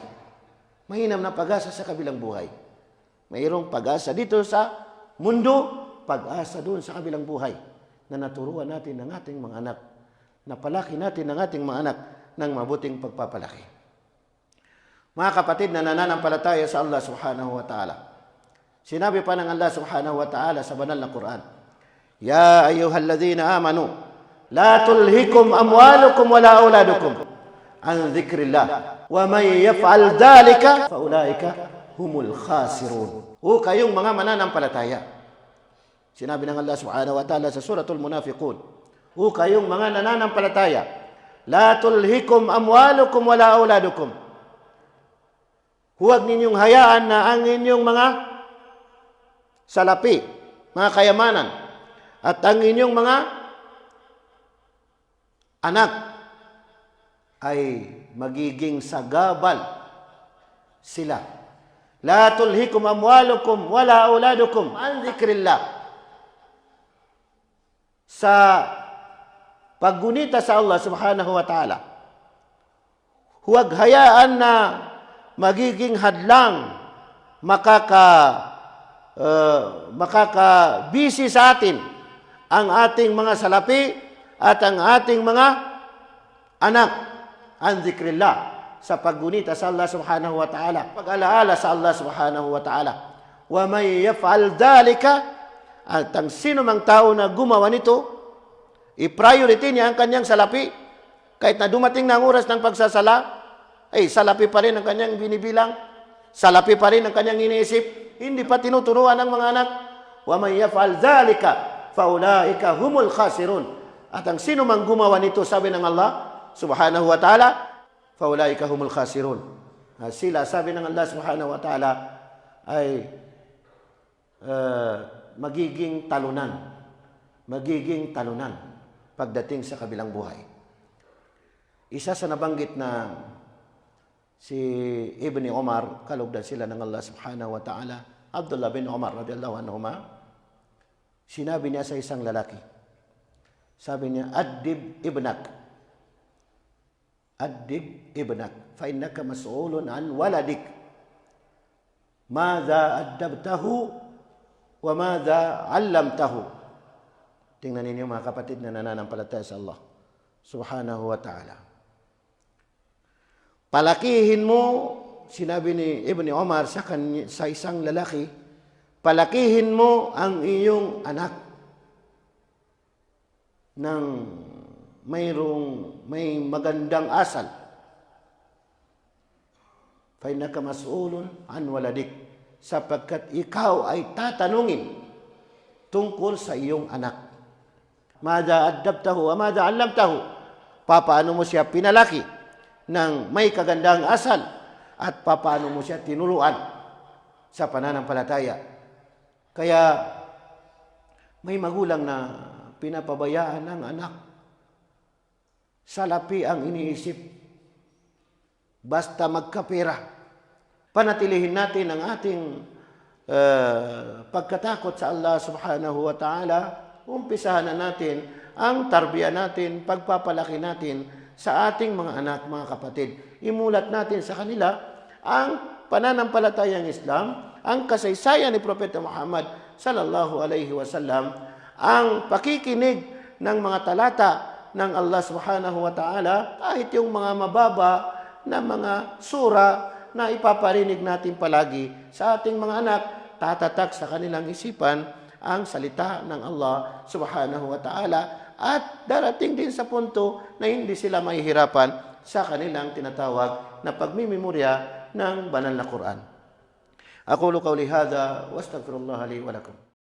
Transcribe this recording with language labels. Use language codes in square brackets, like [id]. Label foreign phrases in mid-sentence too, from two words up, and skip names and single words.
[tl] Mainam na pag-asa sa kabilang buhay. Mayroong pag-asa dito sa mundo, pag-asa doon sa kabilang buhay na naturuan natin ng ating mga anak, napalaki natin ng ating mga anak ng mabuting pagpapalaki. Mga kapatid na nananampalataya sa [ar] الله سبحانه وتعالى, [tl] sinabi pa ng [ar] الله سبحانه وتعالى [tl] sa banal na Quran, [ar] "يا أيها الذين آمنوا لا تلهكم أموالكم ولا أولادكم عن ذكر الله ومن يفعل ذلك فأولئك هم الخاسرون." [tl] O kayong mga mananampalataya. Sinabi ng [ar] الله سبحانه وتعالى [tl] sa suratul Munafiqun, O kayong mga nananampalataya, [ar] لا تلهكم أموالكم ولا أولادكم. [tl] Huwag ninyong hayaan na ang inyong mga salapi, mga kayamanan, at ang inyong mga anak ay magiging sagabal sila. [ar] لا تلهكم أموالكم ولا أولادكم عن ذكر الله. [tl] Sa paggunita sa [ar] الله سبحانه وتعالى, [tl] huwag hayaan na magiging hadlang, makakabisi sa atin ang ating mga salapi at ang ating mga anak [ar] عن ذكر الله, [tl] sa paggunita sa [ar] الله سبحانه وتعالى, [tl] pag-alaala sa [ar] الله سبحانه وتعالى. ومن يفعل ذلك, [tl] at ang sino mang tao na gumawa nito, i-priority niya ang kanyang salapi. Kahit na dumating na ang oras ng pagsasala, salapi pa rin ang kanyang binibilang, salapi pa rin ang kanyang iniisip, hindi pa tinuturuan ng mga anak. [ar] ومن يفعل ذلك فأولئك هم الخاسرون. [tl] At ang sino mang gumawa nito, sabi ng [ar] الله سبحانه وتعالى, فأولئك هم الخاسرون. [tl] Sila, sabi ng [ar] الله سبحانه وتعالى, [tl] ay magiging talunan pagdating sa kabilang buhay. Isa sa nabanggit na si Ibn Umar, kalugdan sila ng [ar] الله سبحانه وتعالى, [tl] Abdullah bin Umar [ar] رضي الله عنهما, [tl] sinabi niya sa isang lalaki, sabi niya, [ar] أدب ابنك فإنك مسؤول عن ولدك ماذا أدبته وماذا علمته. [tl] Tingnan ninyo mga kapatid na nananampalataya sa [ar] الله سبحانه وتعالى. [tl] Palakihin mo, sinabi ni Ibn Umar sa isang lalaki, palakihin mo ang iyong anak ng may magandang asal. [ar] فإنك مسؤول عن ولدك, [tl] sapagkat ikaw ay tatanungin tungkol sa iyong anak. [ar] ماذا أدبته وماذا علمته. [tl] Papaano mo siya pinalaki ng may kagandang asal at papaano mo siya tinuruan sa pananampalataya. Kaya may magulang na pinapabayaan ng anak, salapi ang iniisip, basta magkapera. Panatilihin natin ang ating pagkatakot sa [ar] الله سبحانه وتعالى. [tl] Umpisahan na natin ang tarbiya natin, pagpapalaki natin sa ating mga anak, mga kapatid. Imulat natin sa kanila ang pananampalatayang Islam, ang kasaysayan ni Propeta Muhammad [ar] صلى الله عليه وسلم, [tl] ang pakikinig ng mga talata ng [ar] الله سبحانه وتعالى, [tl] kahit yung mga mababa na mga sura na ipaparinig natin palagi sa ating mga anak, tatatak sa kanilang isipan ang salita ng [ar] الله سبحانه وتعالى, [tl] at darating din sa punto na hindi sila mahihirapan sa kanilang tinatawag na pagmimemorya ng banal na Quran. [ar] أقول قولي هذا وأستغفر الله لي ولكم.